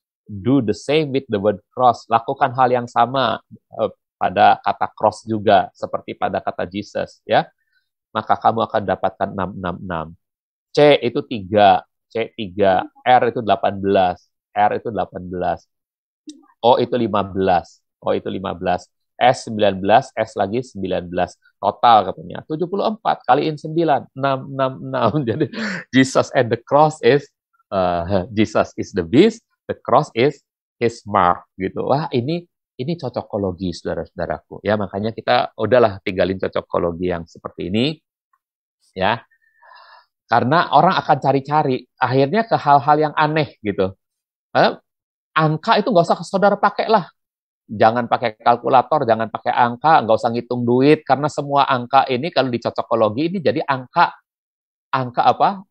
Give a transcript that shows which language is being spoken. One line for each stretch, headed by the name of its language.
English: Do the same with the word cross.
Indonesian: Lakukan hal yang sama pada kata cross juga seperti pada kata Jesus ya. Maka kamu akan dapatkan 666. C itu 3, C 3, R itu 18, R itu 18. O itu 15, O itu 15. S19, S lagi 19. Total katanya 74 kaliin 9, 666.
English: Jadi Jesus and the cross is Jesus is the beast, the cross is his mark gitu.
Indonesian: Wah, ini cocokologi saudara-saudaraku. Ya, makanya kita udahlah tinggalin cocokologi yang seperti ini ya. Karena orang akan cari-cari akhirnya ke hal-hal yang aneh gitu. Eh, Angka itu nggak usah saudara pakai lah. Jangan pakai kalkulator, jangan pakai angka, nggak usah ngitung duit, karena semua angka ini kalau di cocokologi ini jadi angka angka apa?